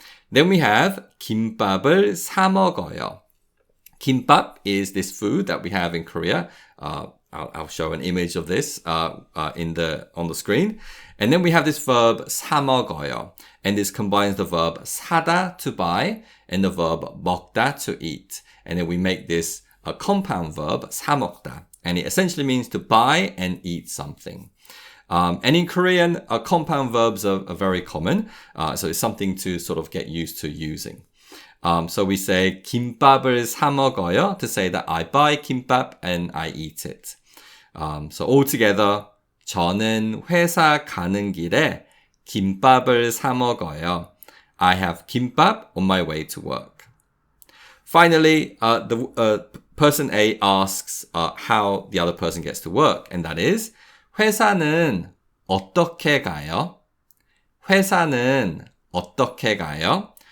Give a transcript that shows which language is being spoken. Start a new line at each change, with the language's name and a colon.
English: Then we have
Korean: 김밥을 사 먹어요.
English: Kimbap is this food that we have in Korea. I'll show an image of this on the screen. And then we have this verb 사 먹어요. And this combines the verb 사다, to buy, and the verb 먹다, to eat. And then we make this a compound verb, 사 먹다. And it essentially means to buy and eat something. And in Korean, compound verbs are very common. So it's something to sort of get used to using. So we say
Korean: 김밥을 사 먹어요
English: to say that I buy kimbap and I eat it. So altogether,
Korean: 저는 회사 가는 길에 김밥을 사 먹어요.
English: I have kimbap on my way to work. Finally, the person A asks how the other person gets to work, and that is,
Korean: 회사는 어떻게 가요? 회사는 어떻게 가요?